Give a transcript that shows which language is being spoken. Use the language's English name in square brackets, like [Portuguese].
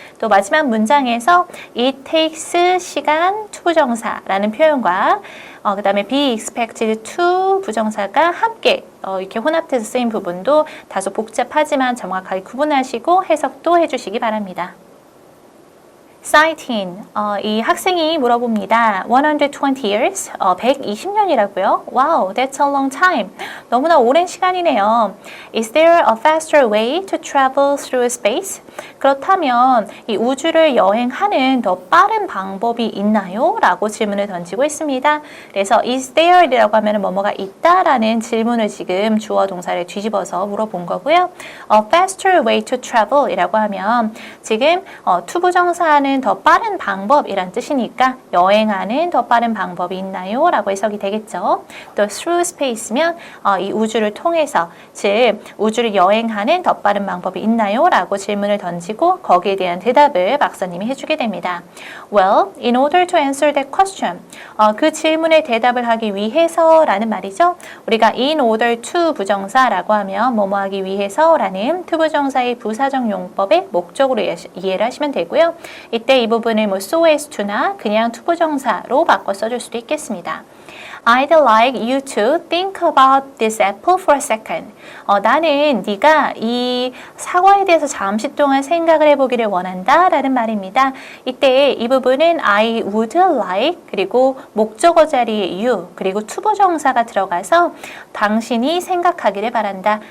[Korean] 또 마지막 문장에서 [English] it takes [Korean] 시간 투부정사라는 표현과 그 다음에 [English] be expected to [Korean] 부정사가 함께 이렇게 혼합돼서 쓰인 부분도 다소 복잡하지만 정확하게 구분하시고 해석도 해주시기 바랍니다. Citing, 이 학생이 물어봅니다. [English] 120 years, [Korean] 120년이라고요? [English] Wow, that's a long time. [Korean] 너무나 오랜 시간이네요. [English] Is there a faster way to travel through space? [Korean] 그렇다면 이 우주를 여행하는 더 빠른 방법이 있나요? 라고 질문을 던지고 있습니다. 그래서 [English] is there [Korean] 이라고 하면 뭐뭐가 있다라는 질문을 지금 주어 동사를 뒤집어서 물어본 거고요. [English] A faster way to travel [Korean] 이라고 하면 지금 투부정사는 더 빠른 방법이란 뜻이니까 여행하는 더 빠른 방법이 있나요? 라고 해석이 되겠죠. 또 [English] through space [Korean] 면 이 우주를 통해서 즉 우주를 여행하는 더 빠른 방법이 있나요? 라고 질문을 던지고 거기에 대한 대답을 박사님이 해주게 됩니다. [English] Well, in order to answer that question [Korean] 그 질문에 대답을 하기 위해서라는 말이죠. 우리가 in order to 부정사라고 하면 뭐뭐 하기 위해서라는 투부정사의 부사적 용법의 목적으로 이해를 하시면 되고요. 이때 이 부분을 뭐 [English] so as to [Korean] 나 그냥 투부정사로 바꿔 써줄 수도 있겠습니다. [English] I'd like you to think about this apple for a second. [Korean] 나는 네가 이 사과에 대해서 잠시 동안 생각을 해보기를 원한다 라는 말입니다. 이때 이 부분은 [English] I would like [Korean] 그리고 목적어 자리에 you 그리고 투부정사가 들어가서 당신이 생각하기를 바란다.